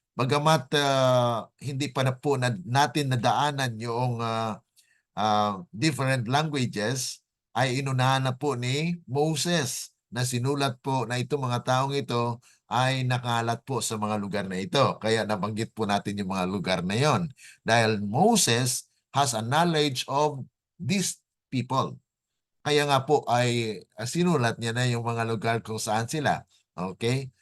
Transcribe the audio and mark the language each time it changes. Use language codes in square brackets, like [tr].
[tl] Bagamat hindi pa na po natin nadaanan yung different languages, ay inunahan na po ni Moses na sinulat po na itong mga taong ito ay nakalat po sa mga lugar na ito. Kaya nabanggit po natin yung mga lugar na yon. [en] Dahil Moses has a knowledge of these people. [tl] Kaya nga po ay sinulat niya na yung mga lugar kung saan sila. Okay?